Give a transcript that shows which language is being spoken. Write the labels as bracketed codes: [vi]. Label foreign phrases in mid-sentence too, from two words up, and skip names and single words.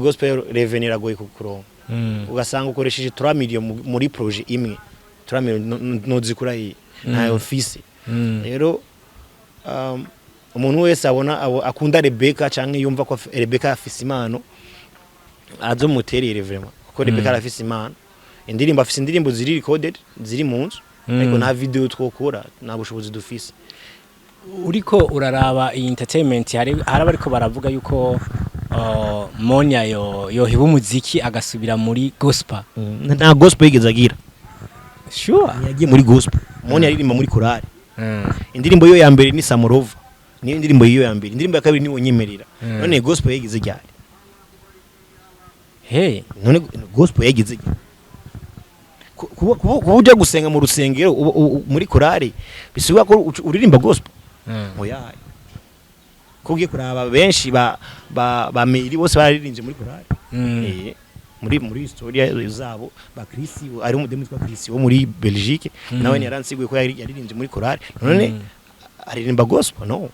[en] gospel revenue [rn] ragoye kukuronka ugasanga ukoresheje 3 million muri projet imwe 3 million nozikura yi na office rero umuntu wese abona akunda Rebecca canke yumva ko Rebecca afise imano azomuterere vraiment kuko Rebecca afise imano afise indirimbo ziri recorded ziri munzu ariko nta video twokora nta bushobozi dufise uriko uraraba iyi entertainment hari abariko baravuga yuko Monia yohiba umuziki agasubira muri gospel nta gospel yigeze agira sure yagiye muri gospel Monia aririmba muri korali indirimbo yo ya mbere ni Samurova ni indirimbo yo ya mbere indirimbo ya kabiri ni Wonyemerera none gospel yigeze ryari none gospel yigeze ryari kubuja gusenga mu rusengero muri korali bisubiye ko uririmba gospel oya kugiye kuraba benshi ba meri bose baririmbye muri korali muri historia zabo ba Chris ari umudemu witwa Chris wo muri Belgique nawe yaransiguye ko yaririmbye muri korali none aririmba gospel no